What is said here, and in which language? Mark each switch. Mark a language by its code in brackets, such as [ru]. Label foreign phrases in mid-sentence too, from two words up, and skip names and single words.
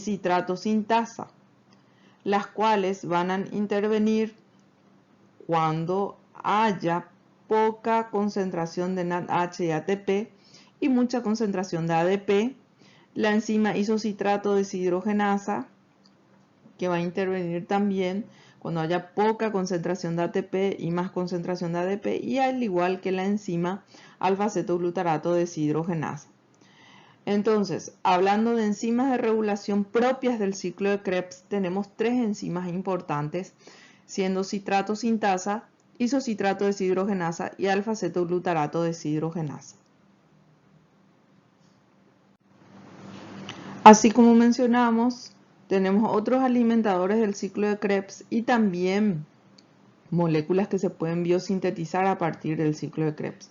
[es] citrato sintasa, las cuales van a intervenir cuando haya poca concentración de NADH y ATP y mucha concentración de ADP, la enzima isocitrato deshidrogenasa, que va a intervenir también cuando haya poca concentración de ATP y más concentración de ADP, y al igual que la enzima alfa-cetoglutarato deshidrogenasa. Entonces, hablando de enzimas de regulación propias del ciclo de Krebs, tenemos 3 enzimas importantes, siendo citrato sintasa, isocitrato deshidrogenasa y alfa-cetoglutarato deshidrogenasa. Así como mencionamos, tenemos otros alimentadores del ciclo de Krebs y también moléculas que se pueden biosintetizar a partir del ciclo de Krebs.